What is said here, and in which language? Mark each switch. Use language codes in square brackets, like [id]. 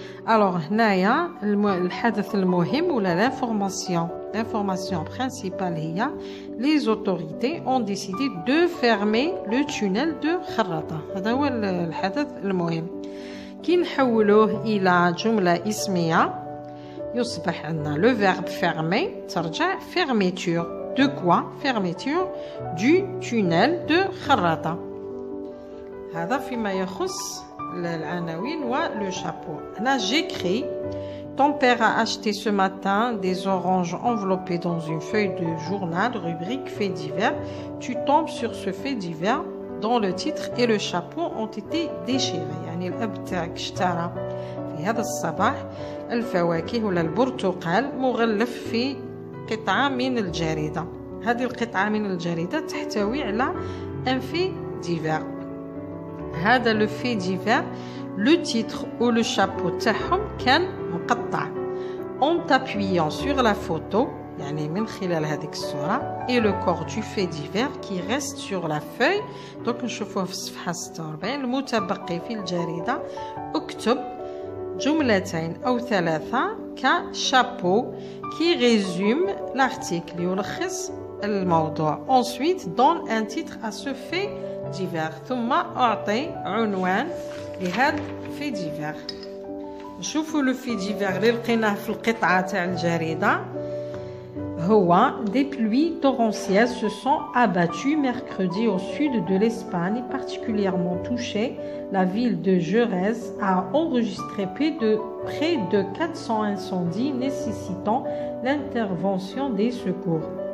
[fr] alors [ar] هنايا الحدث المهم ولا [fr] l'information principale [ar] هي [fr] les autorités ont décidé de fermer le tunnel de خراطة. [ar] هذا هو الحدث المهم. كي نحولوه إلى جملة اسمية يصبح عندنا [fr] le verbe fermer [ar] ترجع [fr] fermeture. de quoi? fermeture du tunnel de خراطة. [ar] هذا فيما يخص العناوين ولو شابو. هنا [fr] j'écris ton père a acheté ce matin des oranges enveloppées dans une feuille de journal rubrique fait divers. Tu tombes sur ce fait divers dont le titre et le chapeau ont été déchirés. [ar] يعني الأب تاعك اشترى في هذا الصباح الفواكه ولا البرتقال مغلف في قطعة من الجريدة. هذه القطعة من الجريدة تحتوي على [fr] un fait divers. [ar] هذا [fr] le fait divers le titre ou le chapeau [ar] تاعهم كان مقطع. [fr] En t'appuyant sur la photo [ar] يعني من خلال هذيك الصورة [fr] et le corps du fait divers qui reste sur la feuille. [ar] donc نشوفوه في الصفحة 46 المتبقي في الجريدة. اكتب جملتين أو ثلاثة كشابو [fr] qui résume l'article [ar] يلخص الموضوع. [fr] Ensuite donne un titre à ce fait divers. [ar] ثم أعطي عنوان لهذا [fr] fait divers. [ar] نشوفوا لو في ديفير اللي لقيناه في القطعة تاع الجريدة. هو [fr] des pluies torrentielles se sont abattues mercredi au sud de l'Espagne, particulièrement touchée. La ville de Jerez a enregistré près de 400 incendies nécessitant l'intervention des secours.